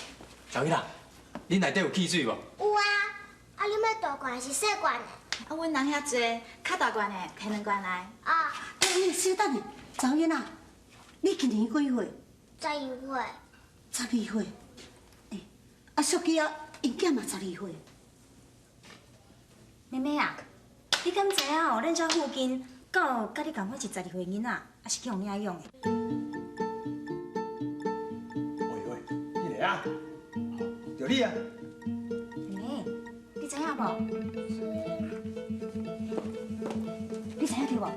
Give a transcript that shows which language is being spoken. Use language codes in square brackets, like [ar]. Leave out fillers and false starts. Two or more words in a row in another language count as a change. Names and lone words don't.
[nan] 小姨啦，恁内底有汽水无？有啊，啊你要大罐是细罐的？啊，阮人遐济，较大罐的摕2罐来。啊，小等下，查某囡仔，你今年几岁？12岁。 12岁。啊，淑姬啊，因囝嘛12岁。妹妹啊，你敢知影哦？咱遮附近敢有甲你同款是12岁囡仔，还是去互领养的？喂，你来啊？就你啊？妹妹，你知影无？你知影着无？